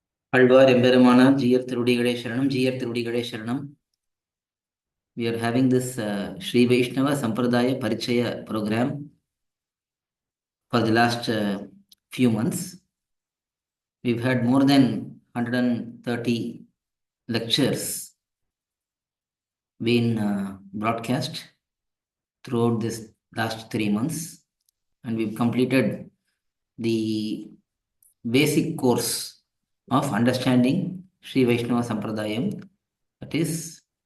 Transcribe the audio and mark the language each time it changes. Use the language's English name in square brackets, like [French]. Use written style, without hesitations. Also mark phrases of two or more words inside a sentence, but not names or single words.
[Tamil] ஆழ்வார் எம்பெருமானார், ஜீயர் திருவடிகளே சரணம், ஜீயர் திருவடிகளே சரணம். [English] We are having this SrivaishNava sampradhAya parichaya program for the last few months. We've had more than 130 lectures being broadcast throughout this last 3 months, and we've completed the basic course of understanding Sri Vaishnava Sampradayam, that is